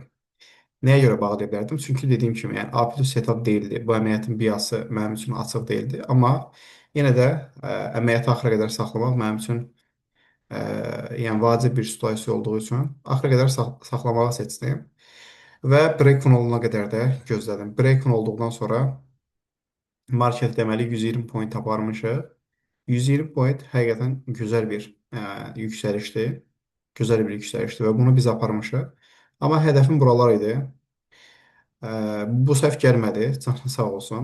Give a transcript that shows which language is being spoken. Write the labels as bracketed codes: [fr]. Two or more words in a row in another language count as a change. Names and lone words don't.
[az] Nəyə görə bağlaya bilərdim? Çünki dediyim kimi, yəni [en] A plus setup [az] deyildi. Bu əməliyyatın biası mənim üçün açıq deyildi. Amma yenə də əməliyyatı axıra qədər saxlamaq mənim üçün yəni vacib bir situasiya olduğu üçün axıra qədər saxlamağı seçdim. Və break-even olana qədər də gözlədim. Break-even olduqdan sonra market deməli 120 point aparmışıq. 120 point həqiqətən gözəl bir yüksəlişdir. Gözəl bir yüksəlişdir və bunu biz aparmışıq. Amma hədəfim buralar idi. Bu səhv gəlmədi, canı sağ olsun.